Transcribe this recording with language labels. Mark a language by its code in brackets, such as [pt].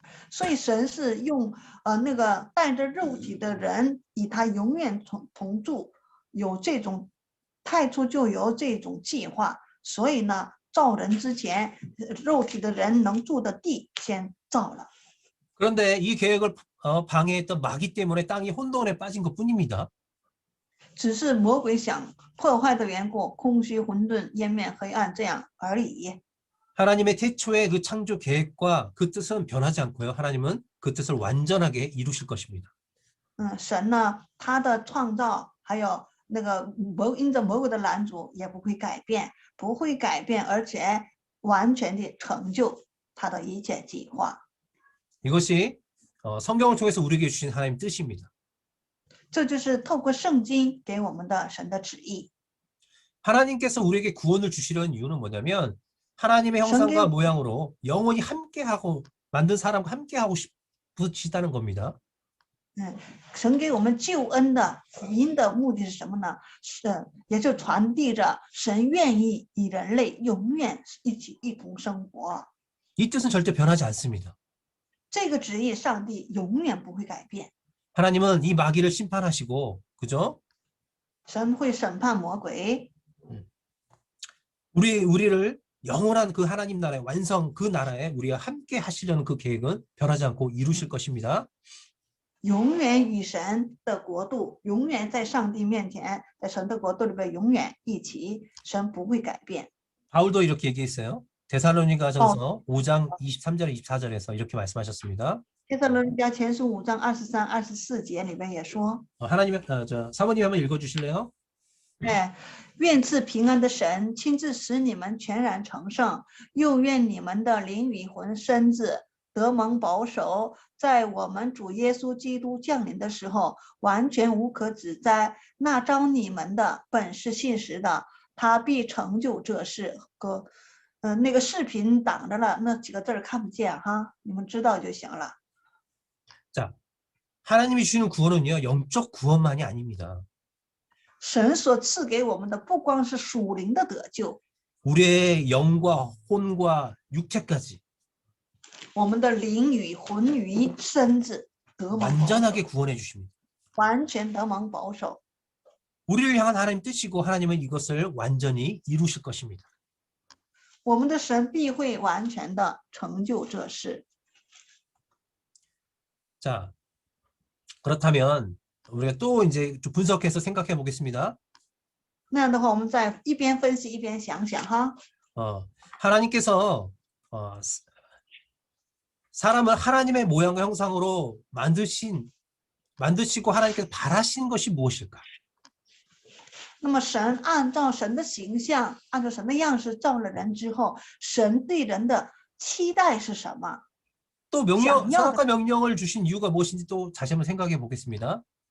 [zh] 所以神是用那个带着肉体的人，与他永远同住，有这种太初就有这种计划。所以呢，造人之前，肉体的人能住的地先造了。 [ko] 그런데 이 계획을 방해했던 마귀 때문에 땅이 혼돈에 빠진 것뿐입니다. [zh] 只是魔鬼想破坏的缘故，空虚混沌、湮灭黑暗这样而已。 [ko] 하나님의 태초의 그 창조 계획과 그 뜻은 변하지 않고요. 하나님은 그 뜻을 완전하게 이루실 것입니다. [zh] 神呢，他的创造还有那个因着魔鬼的拦阻也不会改变，而且完全的成就他的一切计划。 [ko] 이것이 성경을 통해서 우리에게 주신 하나님 뜻입니다. [zh] 这就是透过圣经给我们的神的旨意。 [ko] 하나님께서 우리에게 구원을 주시려는 이유는 뭐냐면 하나님의 형상과 모양으로 영원히 함께하고 만든 사람과 함께하고 싶으시다는 겁니다. [zh] 神给我们救恩的福音的目的是什么呢？也就传递着神愿意与人类永远一同生活。 [ko] 이 뜻은 절대 변하지 않습니다. [zh] 这个旨意，上帝永远不会改变。 [ko] 하나님은 이 마귀를 심판하시고, 그죠? [zh] 神会审判魔鬼， [ko] 우리를 영원한 그 하나님 나라의 완성, 그 나라에 우리가 함께 하시려는 그 계획은 변하지 않고 이루실 것입니다. [zh] 永远与神的国度，永远在上帝面前，在神的国度里边永远一起，神不会改变。 [ko] 바울도 이렇게 얘기했어요. 데살로니가전서 5장 23절 24절에서 이렇게 말씀하셨습니다. [zh] 帖撒罗尼迦前书5章23、24节里边也说， [ko] 하나님의 사모님 한번 읽어주실래요? [zh] 愿赐平安的神亲自使你们全然成圣，又愿你们的灵与魂身子得蒙保守，在我们主耶稣基督降临的时候，完全无可指摘。那招你们的本是信实的，他必成就这事。那个视频挡着了，那几个字儿看不见哈，你们知道就行了。 [ko] 자, 하나님이 주시는 구원은요, 영적 구원만이 아닙니다. [zh] 神所赐给我们的不光是属灵的得救， [ko] 우리의 영과 혼과 육체까지 [zh] 我们的灵与魂与身子得蒙保守， [ko] 완전하게 구원해 주십니다. [zh] 完全得蒙保守。 [ko] 우리를 향한 하나님 뜻이고 하나님은 이것을 완전히 이루실 것입니다. [zh] 我们的神必会完全的成就这事。 [ko] 자, 그렇다면 우리가 또 이제 좀 분석해서 생각해 보겠습니다. [zh] 那样的话，我们再一边分析一边想想哈。 [ko] 하나님께서 사람을 하나님의 모양과 형상으로 만드시고 하나님께서 바라신 것이 무엇일까? [zh] 那么神按照神的形象，按照神的样式造了人之后，神对人的期待是什么？ [ko] 또 선악과 명령을 주신 이유가 무엇인지 또 다시 한번 생각해 보겠습니다.